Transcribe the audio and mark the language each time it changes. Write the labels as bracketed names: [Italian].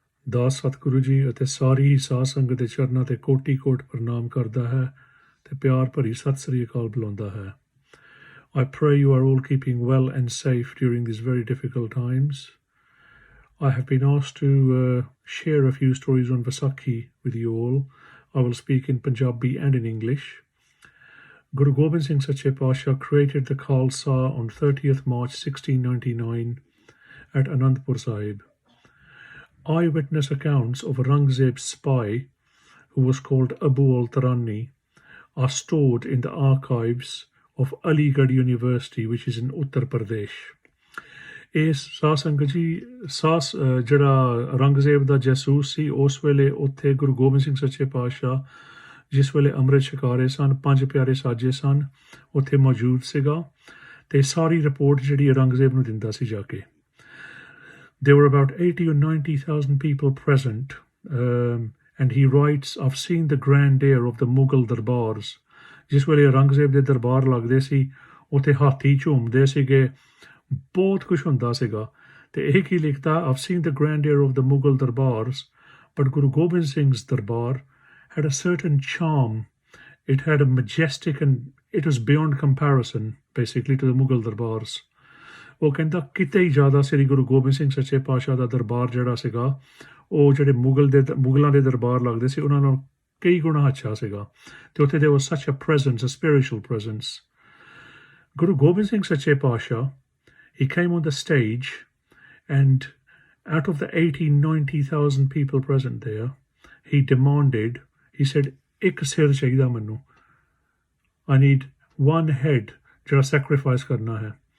[Punjabi] ਦਾਸ ਸਤਿਗੁਰੂ ਜੀ ਅਤੇ ਸਾਰੀ ਸਾਧ ਸੰਗਤ ਦੇ ਚਰਨਾਂ ਤੇ ਕੋਟੀ ਕੋਟ ਪ੍ਰਣਾਮ ਕਰਦਾ ਹੈ ਤੇ ਪਿਆਰ ਭਰੀ ਸਤਿ ਸ੍ਰੀ ਅਕਾਲ ਬੁਲਾਉਂਦਾ ਹੈ। [English] I pray you are all keeping well and safe during these very difficult times. I have been asked to share a few stories on Vaisakhi with you all. I will speak in Punjabi and in English. Guru Gobind Singh Sache Pasha created the Khalsa on 30th March 1699 at Anandpur Sahib. Eyewitness accounts of Aurangzeb's spy, who was called Abu Ul Turani, are stored in the archives of Aligarh University, which is in Uttar Pradesh. [Punjabi] ਇਸ ਸਾਧ ਸੰਗਤ ਜੀ ਜਿਹੜਾ ਔਰੰਗਜ਼ੇਬ ਦਾ ਜਾਸੂਸ ਸੀ, ਉਸ ਵੇਲੇ ਉੱਥੇ ਗੁਰੂ ਗੋਬਿੰਦ ਸਿੰਘ ਸੱਚੇ ਪਾਤਸ਼ਾਹ ਜਿਸ ਵੇਲੇ ਅੰਮ੍ਰਿਤ ਛਕਾਰੇ ਸਨ, 5 ਪਿਆਰੇ ਸਾਜੇ ਸਨ, ਉੱਥੇ ਮੌਜੂਦ ਸੀਗਾ ਤੇ ਸਾਰੀ ਰਿਪੋਰਟ ਜਿਹੜੀ ਔਰੰਗਜ਼ੇਬ ਨੂੰ ਦਿੰਦਾ ਸੀ ਜਾ ਕੇ। [English] There were about 80 or 90,000 people present, and he writes, I've seen the grandeur of the Mughal darbars. [Punjabi] ਜਿਸ ਵੇਲੇ ਔਰੰਗਜ਼ੇਬ ਦੇ ਦਰਬਾਰ ਲੱਗਦੇ ਸੀ, ਉੱਥੇ ਹਾਥੀ ਝੂਮਦੇ ਸੀਗੇ, ਬਹੁਤ ਕੁਝ ਹੁੰਦਾ ਸੀਗਾ। ਤੇ ਇਹ ਕੀ ਲਿਖਦਾ, [English] I've seen the grandeur of the Mughal darbars, but Guru Gobind Singh's darbar had a certain charm. It had a majestic and it was beyond comparison, basically, to the Mughal darbars. [Punjabi] ਉਹ ਕਹਿੰਦਾ ਕਿਤੇ ਹੀ ਜ਼ਿਆਦਾ ਸ੍ਰੀ ਗੁਰੂ ਗੋਬਿੰਦ ਸਿੰਘ ਸੱਚੇ ਪਾਤਸ਼ਾਹ ਦਾ ਦਰਬਾਰ ਜਿਹੜਾ ਸੀਗਾ, ਉਹ ਜਿਹੜੇ ਮੁਗਲਾਂ ਦੇ ਦਰਬਾਰ ਲੱਗਦੇ ਸੀ, ਉਹਨਾਂ ਨਾਲ ਕਈ ਗੁਣਾ ਅੱਛਾ ਸੀਗਾ। ਤੇ ਉੱਥੇ [English] there was such a presence, a spiritual presence. Guru Gobind Singh Sache Pasha, he came on the stage, and out of the 80-90,000 people present there, he demanded, he said, [Punjabi] ਇੱਕ ਸਿਰ ਚਾਹੀਦਾ ਮੈਨੂੰ, [English] I need one head ਜਿਹੜਾ sacrifice [Punjabi] ਕਰਨਾ ਹੈ।